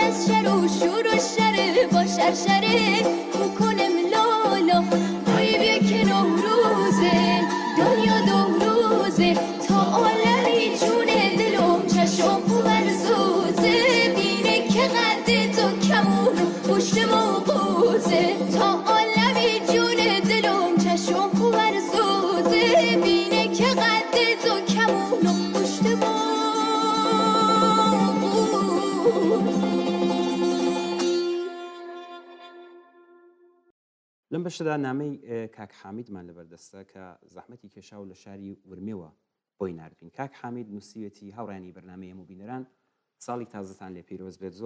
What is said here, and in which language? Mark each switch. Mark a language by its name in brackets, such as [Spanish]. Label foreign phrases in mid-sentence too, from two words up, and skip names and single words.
[Persian] از شر و شور و شر با شرشره بکنم لالا روی بیا که نوروزه دنیا دو روزه تا عالمی جون دلم چشم ورزوزه بینه که قد تو کمون پشت موقوزه تا عالمی جون دلم چشم ورزوزه بینه که قد تو کمون پشت موقوزه [Central Kurdish] لەم بەشدا نامەی کاک حامیدمان لەبەردەستە کە زەحمەتی کێشا و لە شاری ورمێوە بۆی نردبین. کاک حامید نووسیوێتی هاوڕانی بەرنامەی هەموو بینەران ساڵی تازتان لێ پیرۆز بێت.